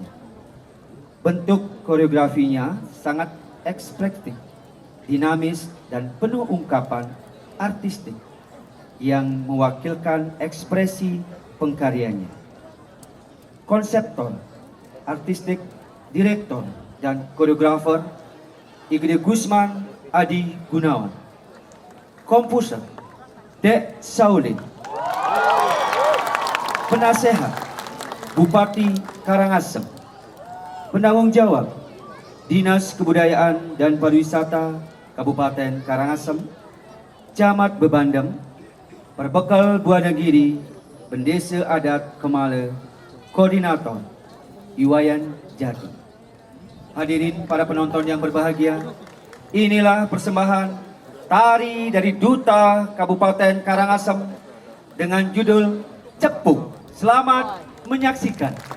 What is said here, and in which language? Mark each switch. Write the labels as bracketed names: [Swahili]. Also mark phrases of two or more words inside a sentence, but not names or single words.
[Indonesian] Bentuk koreografinya sangat ekspresif, dinamis, dan penuh ungkapan artistik yang mewakilkan ekspresi pengkaryanya. Konseptor, artistik, direktor, dan koreografer Igede Gusman Adi Gunawan. Komposer Dek Saulin. Penasehat Bupati Karangasem. Penanggung jawab Dinas Kebudayaan dan Pariwisata Kabupaten Karangasem, Camat Bebandem, Perbekal Buanagiri, Bendesa Adat Kemala, Koordinator Iwayan Jati. Hadirin para penonton yang berbahagia, inilah persembahan tari dari Duta Kabupaten Karangasem dengan judul Cepuk. Selamat menyaksikan.